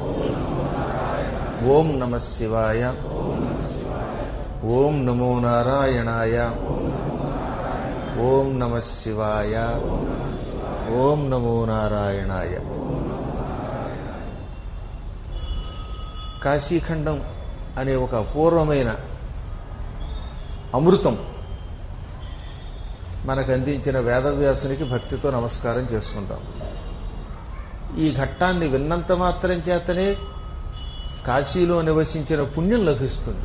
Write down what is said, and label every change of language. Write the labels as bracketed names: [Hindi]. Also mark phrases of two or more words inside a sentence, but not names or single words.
[Sanskrit] ओम नमः शिवाय। ओम नमो नारायणाय। ओम नमः शिवाय। ओम नमो नारायणाय। [Telugu] కాశీఖండం అనే ఒక అపూర్వమైన అమృతం మనకు అందించిన వేదవ్యాసునికి భక్తితో నమస్కారం చేసుకుంటాం. ఈ ఘట్టాన్ని విన్నంత మాత్రం చేతనే కాశీలో నివసించిన పుణ్యం లభిస్తుంది.